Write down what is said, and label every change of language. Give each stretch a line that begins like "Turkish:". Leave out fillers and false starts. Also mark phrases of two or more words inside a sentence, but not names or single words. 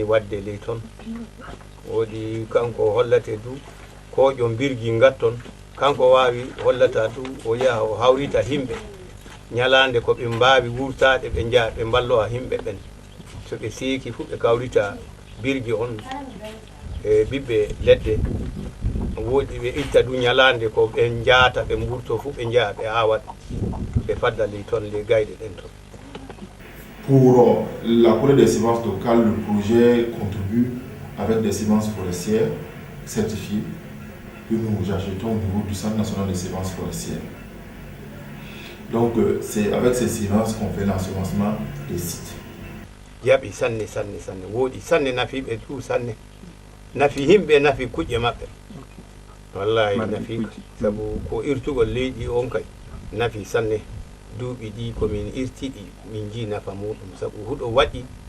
Fula: wadde ley toon woodi kanko hollate du koƴo birgi ngatton kanko wawi hollata du o yaha o hawrita himɓe ñalande ko ɓe mbawi wurtade ɓe jaa ɓe ballowa himɓe ɓen so ɓe seeki fu ɓe kawrita birgi on e ɓiɓɓe leɗɗe woodi ɓe itta du ñalande ko ɓe jaata ɓe mburto fu ɓe jaa ɓe awat ɓe fadda ley toon les gayɗe ɗen toon.
French: Pour la collecte des semences locales, le projet contribue avec des semences forestières certifiées que nous achetons au niveau du Centre national des semences forestières. Donc c'est avec ces semences qu'on fait l'ensemencement des sites.
Fula: Jaɓi sanne woodi sanne nafi ɓe du sanne nafi himɓe nafi kuƴƴe maɓɓe wallahi nafi sabu ko irtugol leydi on kay nafi sanne duuɓi ɗi komin irtiɗi min ji nafa muɗum sabu huɗo waɗi